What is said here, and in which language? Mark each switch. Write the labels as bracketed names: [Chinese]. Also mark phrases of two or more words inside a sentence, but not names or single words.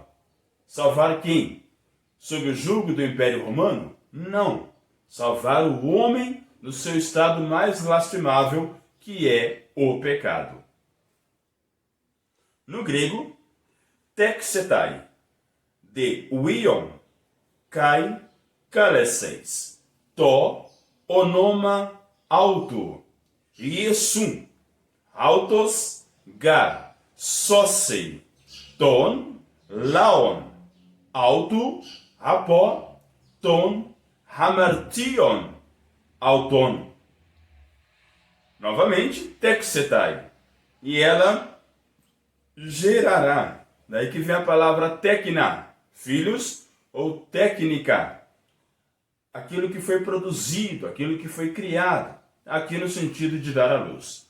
[Portuguese] Salvar quem? Sob o jugo do Império Romano? Não. Salvar o homem no seu estado mais lastimável, que é o pecado. No grego, [Greek] τέξεται, δὲ υἱόν, καὶ καλέσεις τὸ, ὄνομα, αὐτοῦ, Ἰησοῦν, αὐτὸς, γάρ, σώσει, τὸν, λαὸν, αὐτοῦ, ἀπὸ, τῶν, ἁμαρτιῶν, αὐτῶν. [Portuguese] Novamente, texetai, e ela gerará. Daí que vem a palavra tekna, filhos, ou técnica, aquilo que foi produzido, aquilo que foi criado, aqui no sentido de dar à luz.